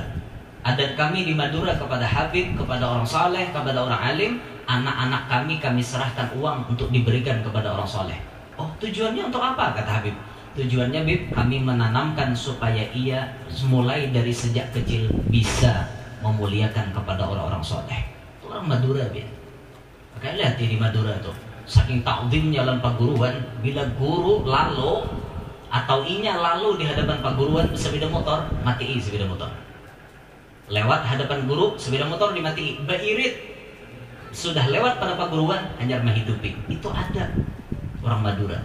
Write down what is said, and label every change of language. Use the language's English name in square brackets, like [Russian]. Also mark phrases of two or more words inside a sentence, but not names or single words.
[Indonesian] Adat kami di Madura kepada Habib, kepada orang saleh, kepada orang alim, anak-anak kami serahkan uang untuk diberikan kepada orang saleh. Oh, tujuannya untuk apa? Kata Habib. Tujuannya, Bib, kami menanamkan supaya ia mulai dari sejak kecil bisa memuliakan kepada orang-orang saleh. Itu orang Madura, Bib. Makanya lihat di Madura tuh, saking takzimnya lawan paguruan, bila guru lalu atau inya lalu di hadapan paguruan sepeda motor, matii sepeda motor. [Banjar] Lewat hadapan guru, sepeda motor dimatii, beirit. [Indonesian] Sudah lewat pada paguruan, hanya menghidupi. Itu ada orang Madura.